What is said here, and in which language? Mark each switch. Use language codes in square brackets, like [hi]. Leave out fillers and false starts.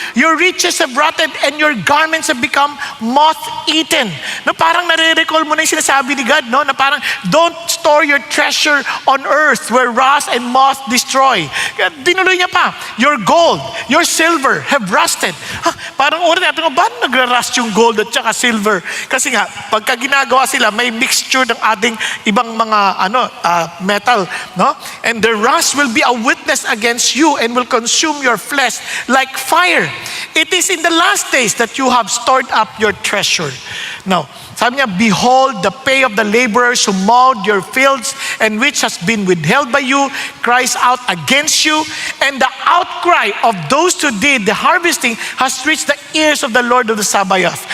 [en] Your riches have rotted and your garments have become moth-eaten. No, [tl] parang nare-recall mo na yung sinasabi ni God, no? Na parang, [en] don't store your treasure on earth where rust and moth destroy. [tl] Dinuloy niya pa, [en] your gold, your silver have rusted. [tl] Parang oras natin, ba nagra-rust yung gold at saka silver? Kasi nga, pagka ginagawa sila, may mixture ng ating ibang mga metal, no? [en] And the rust will be a witness against you and will consume your flesh like fire. It is in the last days that you have stored up your treasure. Now, [tl] sabi niya, [en] behold, the pay of the laborers who mowed your fields and which has been withheld by you cries out against you, and the outcry of those who did the harvesting has reached the ears of the Lord of the Sabaoth.